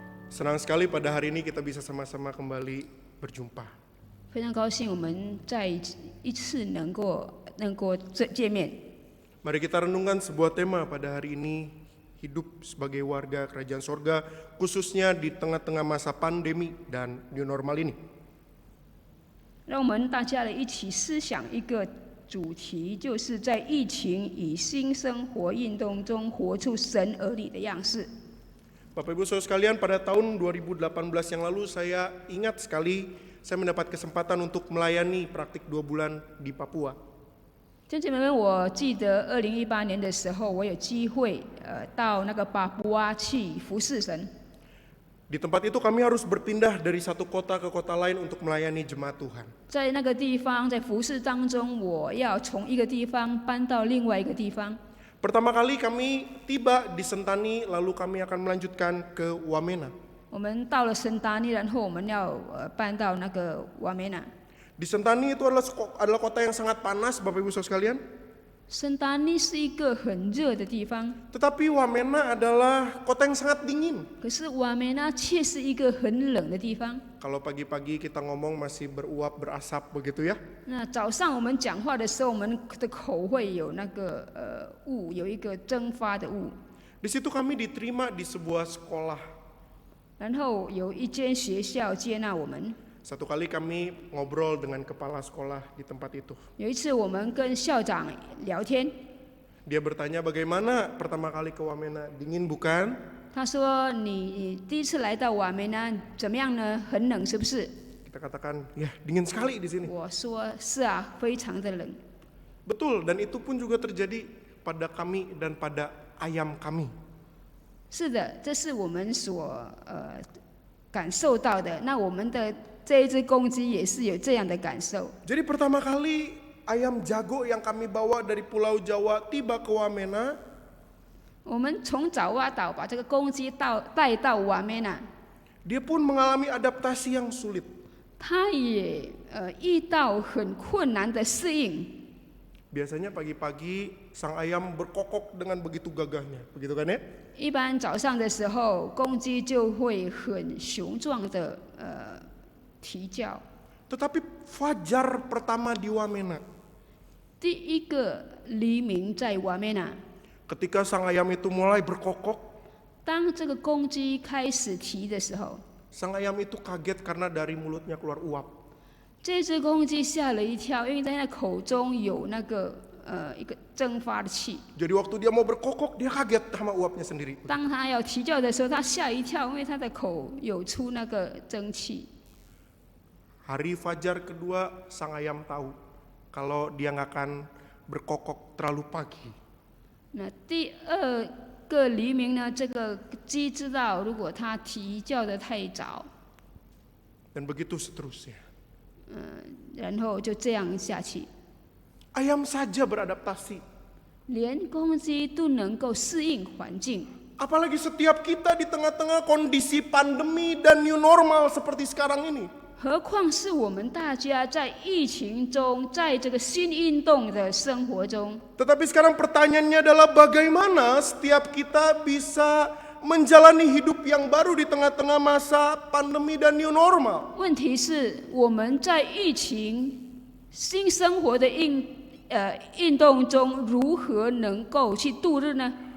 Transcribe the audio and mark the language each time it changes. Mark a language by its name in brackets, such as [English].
[Indonesian] Senang sekali pada hari ini kita bisa sama-sama kembali berjumpa. [Chinese] 非常高兴我们再一次能够见面。 [Indonesian] Mari kita renungkan sebuah tema pada hari ini, hidup sebagai warga kerajaan sorga, khususnya di tengah-tengah masa pandemi dan new normal ini. [Chinese] 让我们大家来一起思想一个主题，就是在疫情与新生活运动中活出神儿女的样式。 [Indonesian] Bapak Ibu Saudara sekalian, pada tahun 2018 yang lalu saya ingat sekali saya mendapat kesempatan untuk melayani praktik 2 bulan di Papua. [Chinese] 弟兄姐妹们，我记得2018年的时候，我有机会到那个巴布亚去服侍神。 [Indonesian] Di tempat itu kami harus berpindah dari satu kota ke kota lain untuk melayani jemaat Tuhan. [Chinese] 在那个地方，在服事当中，我要从一个地方搬到另外一个地方。 [Indonesian] Pertama kali kami tiba di Sentani, lalu kami akan melanjutkan ke Wamena. [Chinese] 我们到了圣达尼，然后我们要搬到那个瓦梅纳。 [Indonesian] Di Sentani itu adalah kota yang sangat panas, Bapak Ibu Saudara sekalian. [Chinese] 圣达尼是一个很热的地方， [Indonesian] Tetapi Wamena adalah kota yang sangat dingin. [Chinese] 可是瓦梅纳却是一个很冷的地方。 [Indonesian] Kalau pagi-pagi kita ngomong masih beruap berasap begitu ya. [Chinese] 那早上我们讲话的时候，我们的口会有那个雾，有一个蒸发的雾。 [Indonesian] Di situ kami diterima di sebuah sekolah. [Chinese] 然后有一间学校接纳我们。 [Indonesian] Satu kali kami ngobrol dengan kepala sekolah di tempat itu. [Chinese] 有一次我们跟校长聊天， [Indonesian] Dia bertanya bagaimana pertama kali ke Wamena, dingin bukan? [Chinese] 他说：“你第一次来到瓦梅纳怎么样呢？很冷是不是？” [Indonesian] Kita katakan, ya dingin sekali di sini. [Chinese] 我说：“是啊，非常的冷。” [Indonesian] Betul, dan itu pun juga terjadi pada kami dan pada ayam kami. [Chinese] 是的，这是我们所感受到的。那我们的这一只公鸡也是有这样的感受。 [Indonesian] Jadi pertama kali ayam jago yang kami bawa dari Pulau Jawa tiba ke Wamena, [Chinese] 我们从爪哇岛把这个公鸡带到瓦梅纳， [Indonesian] dia pun mengalami adaptasi yang sulit. [Chinese] 它也遇到很困难的适应。 [Indonesian] Biasanya pagi-pagi sang ayam berkokok dengan begitu gagahnya, begitu kan ya? [Chinese] 一般早上的时候，公鸡就会很雄壮的啼叫。 [Indonesian] Tetapi fajar pertama di Wamena, [Chinese] 第一个黎明在瓦梅纳， [Indonesian] ketika sang ayam itu mulai berkokok, [Chinese] 当这个公鸡开始啼的时候， [Indonesian] sang ayam itu kaget karena dari mulutnya keluar uap. [Chinese] 这只公鸡吓了一跳，因为在它口中有那个一个蒸发的气。 [Indonesian] Jadi waktu dia mau berkokok, dia kaget sama uapnya sendiri. [Chinese] 当它要啼叫的时候，它吓一跳，因为它的口有出那个蒸汽。 [Indonesian] Hari fajar kedua, sang ayam tahu kalau dia nggak akan berkokok terlalu pagi. [Chinese] 那第二个黎明呢，这个鸡知道，如果它啼叫的太早， [Indonesian] Dan begitu seterusnya. [Chinese] 然后就这样下去， [Indonesian] Ayam saja beradaptasi. [Chinese] 连公鸡都能够适应环境。 [Indonesian] Apalagi setiap kita di tengah-tengah kondisi pandemi dan new normal seperti sekarang ini. [Chinese] 何况是我们大家在疫情中，在这个新运动的生活中。 [Indonesian] Tetapi sekarang pertanyaannya adalah bagaimana setiap kita bisa menjalani hidup yang baru di tengah-tengah masa pandemi dan new normal. [Chinese] 问题是我们在疫情新生活的运动中，如何能够去度日呢？